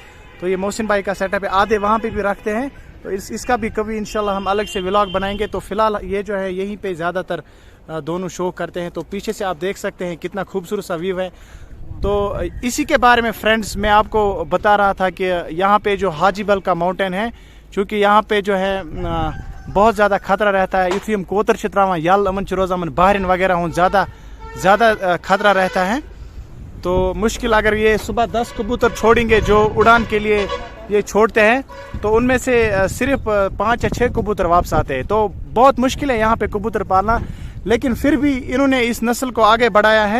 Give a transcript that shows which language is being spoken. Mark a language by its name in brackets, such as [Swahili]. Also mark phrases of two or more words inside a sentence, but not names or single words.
[Hindi] तो ये मोहसिन भाई का सेटअप है, आधे वहाँ पे भी रखते हैं। तो इसका भी कभी इंशाल्लाह हम अलग से व्लॉग बनाएंगे। तो फिलहाल ये जो है यहीं पे ज़्यादातर दोनों शो करते हैं। तो पीछे से आप देख सकते हैं कितना खूबसूरत सा व्यू है। तो इसी के बारे में फ्रेंड्स मैं आपको बता रहा था कि यहाँ पे जो हाजीबल का माउंटेन है, चूँकि यहाँ पे जो है बहुत ज़्यादा खतरा रहता है। [Kashmiri] युथ यम कोतर छ त्रावान यल, यमन रोज़ यमन बहरन वगैरह हूँ [Hindi] ज़्यादा खतरा रहता है। तो मुश्किल अगर ये सुबह 10 कबूतर छोड़ेंगे जो उड़ान के लिए ये छोड़ते हैं तो उनमें से सिर्फ 5 या 6 कबूतर वापस आते हैं। तो बहुत मुश्किल है यहाँ पे कबूतर पालना, लेकिन फिर भी इन्होंने इस नस्ल को आगे बढ़ाया है।